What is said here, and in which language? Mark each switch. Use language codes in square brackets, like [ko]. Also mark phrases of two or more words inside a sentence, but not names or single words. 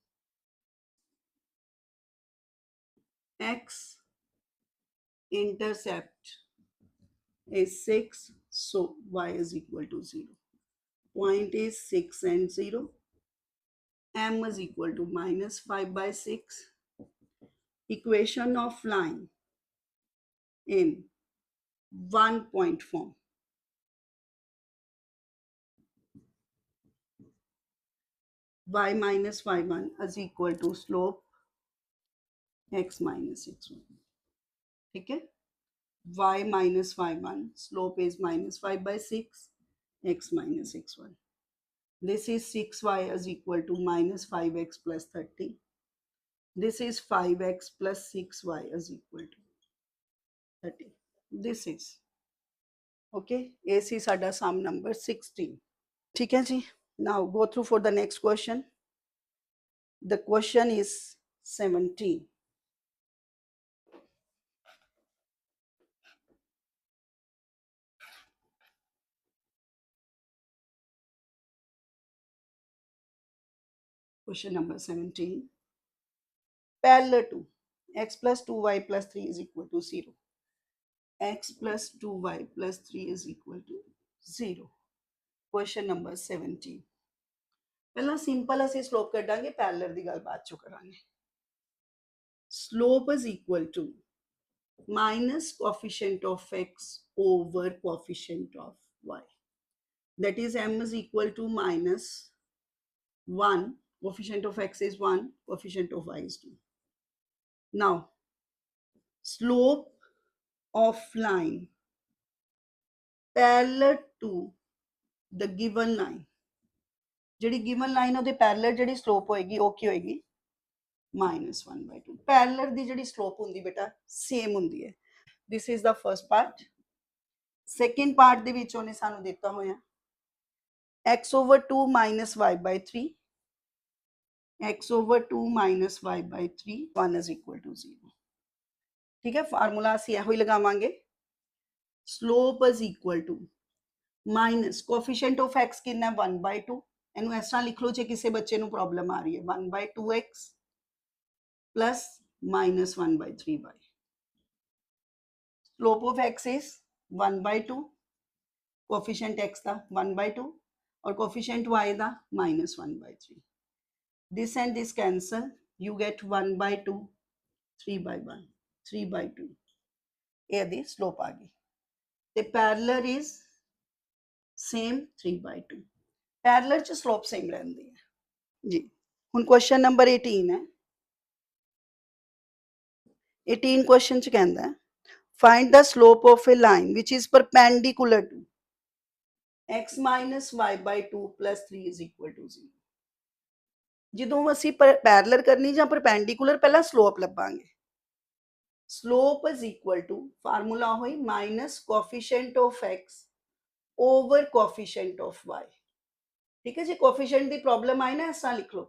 [en] X-intercept is 6, so y is equal to 0. Point is 6 and 0. M is equal to minus 5 by 6. Equation of line in 1-point form. Y minus y1 is equal to slope x minus x1. [hi] ठीक है, [en] y minus y1, slope is minus 5 by 6, x minus x1. This is 6y is equal to minus 5x plus 30. this is 5x plus 6y is equal to 30. This is okay. A [pa] ਸੀ ਸਾਡਾ [en] sum number 16. [hi] ठीक है जी. [en] Now go through for the next question. The question is 17. Question number 17. Parallel to x plus 2y plus 3 is equal to 0. X plus 2y plus 3 is equal to 0. Question number 17. [pa] ਪਹਿਲਾਂ ਸਿੰਪਲ ਅਸੀਂ ਸਲੋਪ ਕੱਢਾਂਗੇ, ਪੈਰਲਲ ਦੀ ਗੱਲ ਬਾਅਦ ਚੋਂ ਕਰਾਂਗੇ. [en] Slope is equal to minus coefficient of x over coefficient of y. That is m is equal to minus 1. Coefficient of x is 1, coefficient of y is 2. Now, slope of line parallel to the given line. [pa] ਜਿਹੜੀ [en] given line [pa] ਉਹਦੇ parallel ਜਿਹੜੀ slope ਹੋਏਗੀ ਉਹ ਕੀ ਹੋਏਗੀ? -1/2. Parallel ਦੀ ਜਿਹੜੀ slope ਹੁੰਦੀ ਬੇਟਾ same ਹੁੰਦੀ ਹੈ. [en] This is the first part. Second part [pa] ਦੇ ਵਿੱਚ ਉਹਨੇ ਸਾਨੂੰ ਦਿੱਤਾ ਹੋਇਆ [en] x over 2 minus y by 3. x over 2 minus y by 3, 1 is equal to 0. [hi] ठीक है, [pa] फार्मूला ਅਸੀਂ ਇਹੋ ਹੀ ਲਗਾਵਾਂਗੇ. [en] Slope is equal to minus coefficient of x [pa] ਕਿੰਨਾ ਹੈ? [en] 1/2. [pa] ਇਹਨੂੰ ਇਸ ਤਰ੍ਹਾਂ ਲਿਖ ਲਓ ਜੇ ਕਿਸੇ ਬੱਚੇ ਨੂੰ ਪ੍ਰੋਬਲਮ ਆ ਰਹੀ ਹੈ. [en] 1/2x plus minus 1/3y. Slope of x is 1/2. [pa] Coefficient x ਦਾ 1/2 और coefficient y ਦਾ -1/3. [en] This and this cancel. You get 1/2, 3/1, 3/2. [pa] ਇਹ ਦੀ slope ਆ ਗਈ. ਤੇ [en] parallel is same [pa] 3/2. Parallel ਚ [en] slope same [pa] ਰਹਿੰਦੀ ਹੈ ਜੀ. ਹੁਣ [en] question number 18 [pa] ਹੈ. [en] 18 question [pa] ਚ ਕਹਿੰਦਾ ਹੈ [en] find the slope of a line which is perpendicular to x minus y by 2 plus 3 is equal to 0. [pa] ਜਦੋਂ ਅਸੀਂ ਪੈਰਲਲ ਕਰਨੀ ਜਾਂ ਪਰਪੈਂਡੀਕੂਲਰ ਪਹਿਲਾਂ ਸਲੋਪ ਲੱਭਾਂਗੇ. [en] slope is equal to formula ਹੋਈ minus coefficient of x over coefficient of y. [pa] ਠੀਕ ਹੈ ਜੀ. ਕੋਐਫੀਸ਼ੀਐਂਟ ਦੀ ਪ੍ਰੋਬਲਮ ਆਈ ਨਾ, ਇਸ ਤਰ੍ਹਾਂ ਲਿਖ ਲਓ.